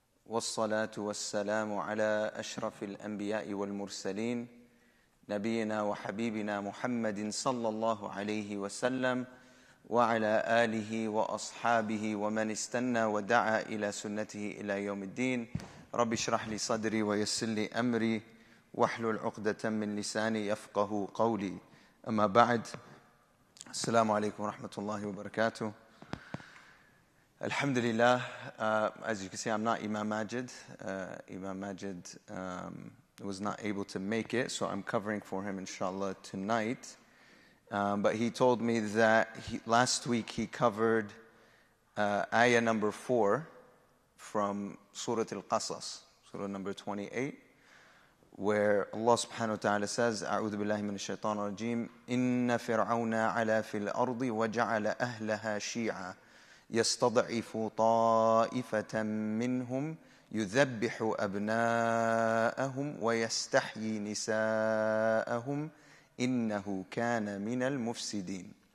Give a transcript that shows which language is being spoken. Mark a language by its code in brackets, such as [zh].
[ar] والصلاة والسلام على أشرف الأنبياء والمرسلين نبينا وحبيبنا محمد صلى الله عليه وسلم وعلى آله وأصحابه ومن استنى ودعا إلى سنته إلى يوم الدين رب اشرح لي صدري ويسر لي أمري واحلل عقدة من لساني يفقه قولي أما بعد السلام عليكم ورحمة الله وبركاته. [en] Alhamdulillah, as you can see, I'm not Imam Majid. Imam Majid was not able to make it, so I'm covering for him, inshallah, tonight. But he told me that last week he covered ayah number 4 from Surah Al-Qasas, Surah number 28, where Allah subhanahu wa ta'ala says, [ar] أعوذ بالله من الشيطان الرجيم إن فرعون علا في الأرض وجعل أهلها شيعا يستضعف طائفة منهم يذبح أبناءهم ويستحيي نساءهم إنه كان من المفسدين.